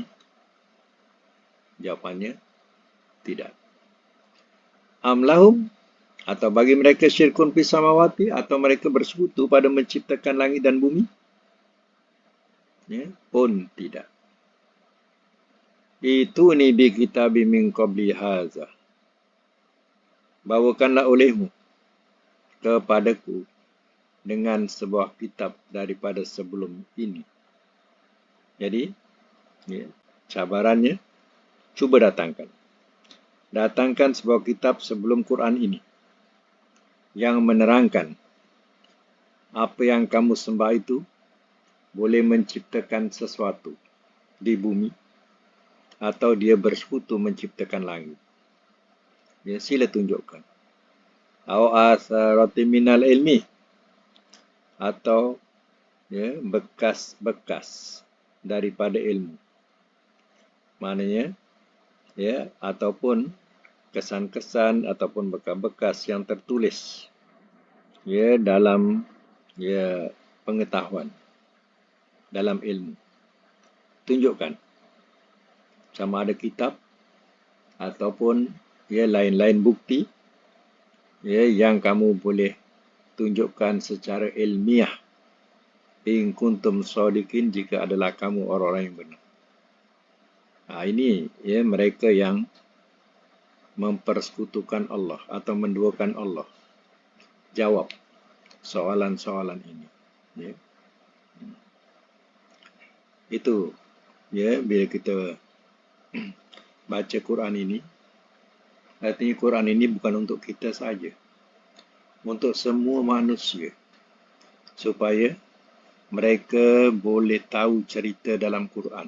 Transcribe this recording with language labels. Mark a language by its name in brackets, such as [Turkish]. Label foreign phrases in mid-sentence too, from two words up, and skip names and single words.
[Malay] Jawapannya, tidak. [Arabic] أم لهم, [Malay] atau bagi mereka [Arabic] شرك في السماوات, [Malay] atau mereka bersekutu pada menciptakan langit dan bumi? Pun tidak. [Arabic] ائتوني بكتاب من قبل هذا. [Malay] Bawakanlah olehmu kepadaku dengan sebuah kitab daripada sebelum ini. Jadi, cabarannya, cuba datangkan. Datangkan sebuah kitab sebelum Quran ini yang menerangkan apa yang kamu sembah itu boleh menciptakan sesuatu di bumi atau dia bersekutu menciptakan langit. Sila tunjukkan. [Arabic] أو أثارة من العلم, [Malay] atau bekas-bekas daripada ilmu. Maknanya ataupun kesan-kesan ataupun bekas-bekas yang tertulis dalam pengetahuan, dalam ilmu. Tunjukkan sama ada kitab ataupun lain-lain bukti yang kamu boleh tunjukkan secara ilmiah. [Arabic] إن كنتم صادقين, [Malay] jika adalah kamu orang-orang yang benar. Ini mereka yang mempersekutukan Allah atau menduakan Allah. Jawab soalan-soalan ini. Itu bila kita baca Quran ini, artinya Quran ini bukan untuk kita saja, untuk semua manusia, supaya mereka boleh tahu cerita dalam Quran.